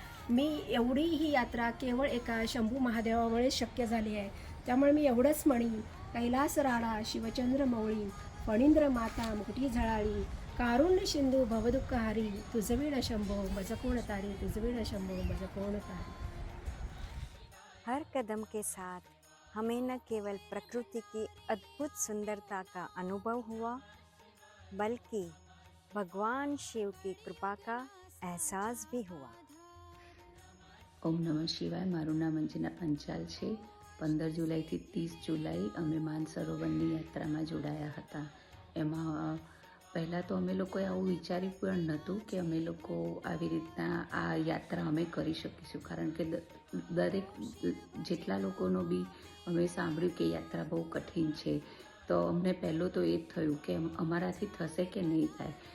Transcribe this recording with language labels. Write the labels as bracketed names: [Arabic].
[Marathi] मी एवढी ही यात्रा केवळ एका शंभू महादेवामुळे शक्य झाली आहे. त्यामुळे मी एवढंच म्हणीन, कैलास राळा शिवचंद्र मौळी फणींद्र माता मुकुटी झळाळी कारुण्य सिंधू भवदुःखहारी तुझवीण शंभो मज कोण तारी तुझवीण शंभो मज कोण तारी. [Hindi] हर कदम के साथ हमें न केवल प्रकृति की अद्भुत सुंदरता का अनुभव हुआ, बल्कि भगवान शिव की कृपा का एहसास भी हुआ. [Gujarati] ઓમ નમઃ શિવાય. મારું નામ અંજના પંચાલ છે. 15 જુલાઈથી 30 જુલાઈ અમે માનસરોવરની યાત્રામાં જોડાયા હતા. એમાં પહેલાં તો અમે લોકોએ આવું વિચાર્યું પણ નહોતું કે અમે લોકો આવી રીતના આ યાત્રા અમે કરી શકીશું, કારણ કે દરેક જેટલા લોકોનો બી અમે સાંભળ્યું કે યાત્રા બહુ કઠિન છે, તો અમને પહેલું તો એ જ થયું કે અમારાથી થશે કે નહીં થાય.